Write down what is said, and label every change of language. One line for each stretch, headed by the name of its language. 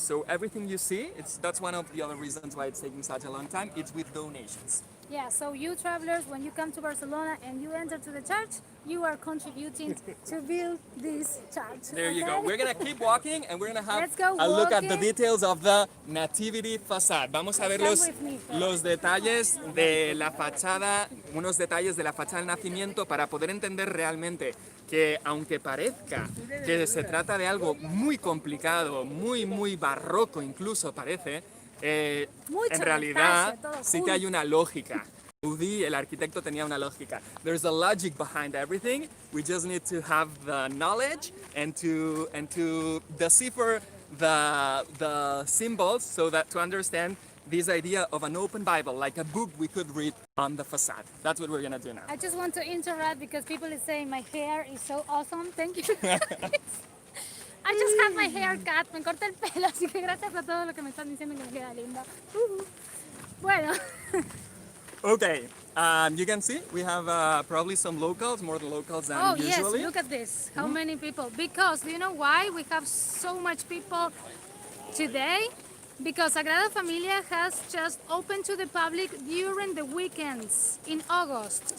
English: So everything you see, that's one of the other reasons why it's taking such a long time, it's with donations. Yeah, so you travelers, when you come to Barcelona and you enter to the church, you are contributing to build this church. There you go. We're gonna keep walking and we're gonna have Let's go a look at the walking. details of the Nativity facade.
Spanish: Vamos a ver
English: Come with me.
Spanish: los detalles de la fachada, unos detalles de la fachada del nacimiento para poder entender realmente que aunque parezca que se trata de algo muy complicado, muy barroco incluso parece, en realidad detalle, todo sí que hay una lógica. Gaudí, el arquitecto, tenía una lógica.
English: There's a logic behind everything. We just need to have the knowledge and to decipher the symbols so that to understand this idea of an open Bible, like a book we could read on the facade. That's what we're gonna do now. I just want to interrupt because people are saying my hair is so awesome. Thank you. I just had my hair cut.
Spanish: Me corté el pelo, así que gracias por todo lo que me están diciendo que me queda lindo. Bueno.
English: Okay, you can see we have probably some locals, more locals than usually. Yes, look at this. How many people? Because do you know why we have so much people today? Because Sagrada Familia has just opened to the public during the weekends in August.